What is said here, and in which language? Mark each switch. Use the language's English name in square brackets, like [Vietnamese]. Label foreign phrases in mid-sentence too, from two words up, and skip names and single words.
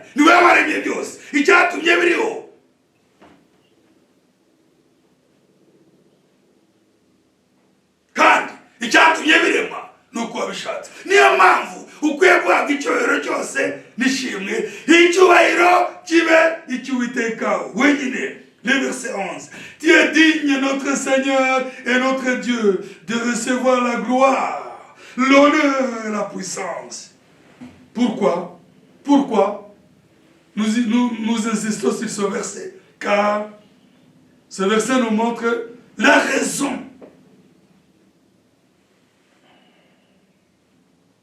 [Kinyarwanda] Ni wowe waremye byose, icyatumye biriho. Kandi icyatumye birema nuko wabishatse. Niyo mpamvu ukwiye guhabwa icyubahiro cyose n'ishimwe, icyubahiro kibe icy'Uwiteka wenyine. [French] Le verset 11, tu es digne, notre Seigneur et notre Dieu, de recevoir la gloire, l'honneur et la puissance. Pourquoi? Pourquoi nous insistons sur ce verset? Car ce verset nous montre la raison